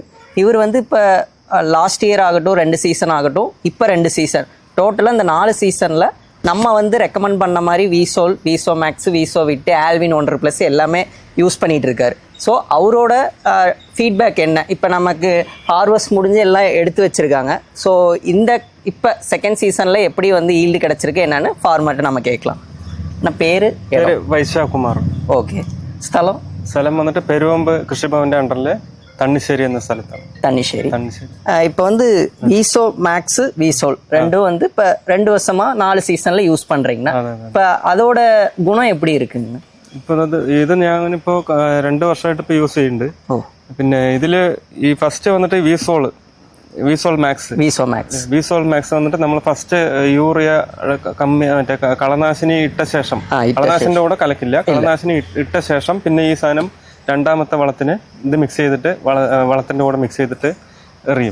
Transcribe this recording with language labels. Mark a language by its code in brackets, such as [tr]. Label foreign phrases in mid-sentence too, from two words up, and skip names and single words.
[ta] இவர் வந்து இப்போ [en] last year [ta] ஆகட்டும் 2 சீசன் ஆகட்டும், இப்போ 2 சீசன் டோட்டலாக இந்த 4 சீசனில் நம்ம வந்து ரெக்கமெண்ட் பண்ண மாதிரி விசோல், விசோ மேக்ஸ், விசோ விட்டு, ஆல்வின் 1+ எல்லாமே யூஸ் பண்ணிகிட்டு இருக்காரு. ஸோ அவரோட ஃபீட்பேக் என்ன, இப்போ நமக்கு ஹார்வெஸ்ட் முடிஞ்சு எல்லாம் எடுத்து வச்சுருக்காங்க. ஸோ இந்த இப்போ [en] second season [ta] எப்படி வந்து ஈல்டு கிடச்சிருக்கு என்னென்னு ஃபார்மேட்டை நம்ம கேட்கலாம். நான் பேர் [ml] വൈശാഖകുമാർ. ഓക്കെ. സ്ഥലം വന്നിട്ട് പെരുവമ്പ് കൃഷിഭവന്റെ അണ്ടറിൽ തണ്ണിശ്ശേരി എന്ന സ്ഥലത്താണ്. തണ്ണിശ്ശേരി. [ta] இப்போ வந்து விசோ மேக்ஸ், விசோல் ரெண்டும் வந்து இப்போ 2 வருஷமா 4 சீசன்ல யூஸ் பண்றீங்கன்னா இப்போ அதோட குணம் எப்படி இருக்குங்க? [ml] ഇപ്പൊ ഇത് ഞാനിപ്പോ 2 വർഷമായിട്ട് ഇപ്പൊ യൂസ് ചെയ്യുന്നുണ്ട്. പിന്നെ ഇതില് ഈ ഫസ്റ്റ് വന്നിട്ട് വിസോൾ മാക്സ് വന്നിട്ട് നമ്മൾ ഫസ്റ്റ് യൂറിയ കമ്മി മറ്റേ കളനാശിനി ഇട്ട ശേഷം, കളനാശിന്റെ കൂടെ കലക്കില്ല, കളനാശിനി ഇട്ട ശേഷം പിന്നെ ഈ സാധനം രണ്ടാമത്തെ വളത്തിന് ഇത് മിക്സ് ചെയ്തിട്ട് വളത്തിന്റെ കൂടെ മിക്സ് ചെയ്തിട്ട് എറിയും.